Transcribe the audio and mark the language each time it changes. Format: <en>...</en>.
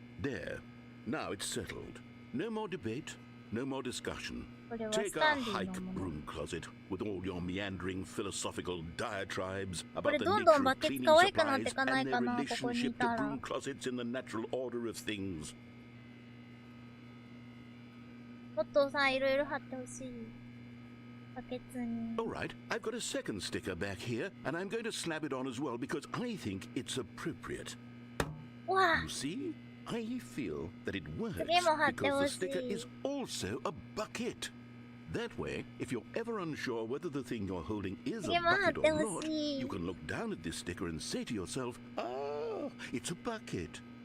<en>There. Now it's settled. No more debate, no more discussion. Take a hike, broom closet, with all your meandering philosophical diatribes about the nature of cleaning supplies and their relationship to broom closets in the natural order of things.</en> <ja>もっとさ、いろいろ貼ってほしい。バケツに。</ja> <en>All right, I've got a second sticker back here, and I'm going to slap it on as well because I think it's appropriate. Wow. You see? I feel that it works because the sticker is also a bucket. That way, if you're ever unsure whether the thing you're holding is a bucket or not, you can look down at this sticker and say to yourself, ah, it's a bucket.</en>